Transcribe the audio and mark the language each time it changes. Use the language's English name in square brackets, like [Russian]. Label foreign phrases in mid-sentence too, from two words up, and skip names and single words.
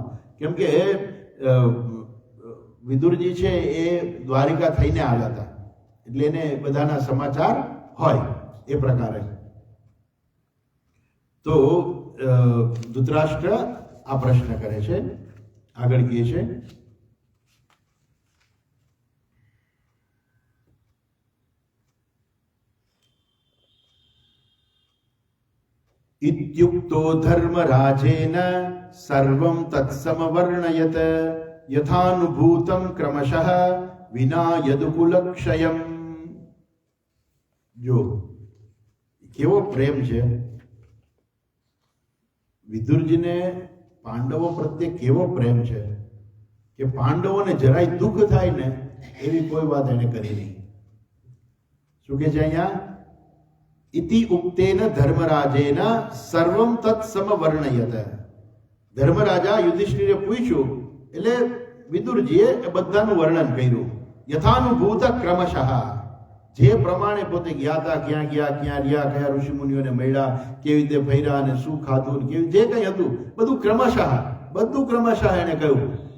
[Gujarati] કેમ કે વિદુરજી છે એ દ્વારિકા થઈને આવ્યા હતા, એટલે એને બધાના સમાચાર હોય એ પ્રકારે. તો ધૃતરાષ્ટ્ર આ પ્રશ્ન કરે છે, આગળ કહે છે [Sanskrit] इत्युक्तो धर्मराजेन सर्वं तत्समवर्णयत यथानुभूतं क्रमशः विना यदुकुलक्षयम्. [Gujarati] જો કેવો પ્રેમ છે વિદુરજીને પાંડવો પ્રત્યે કેવો પ્રેમ છે કે પાંડવોને જરાય દુઃખ થાય ને એવી કોઈ વાત એને કરી નહીં. શું કે છે અહીંયા? [Sanskrit] इति उक्तेन धर्मराजेन सर्वं तत्समवर्णयत. [Gujarati] ધર્મરાજા યુધિષ્ઠિરે પૂછ્યું એટલે વિદુરજીએ એ બધાનું વર્ણન કર્યું. [Sanskrit] યથાનુભૂત ક્રમશઃ, [Gujarati] જે પ્રમાણે પોતે ગયા હતા, ક્યાં ગયા, ક્યાં રહ્યા, કયા ઋષિ મુનિઓને મળ્યા, કેવી રીતે ફર્યા અને શું ખાધું, કેવી જે કંઈ હતું બધું ક્રમશઃ એને કહ્યું.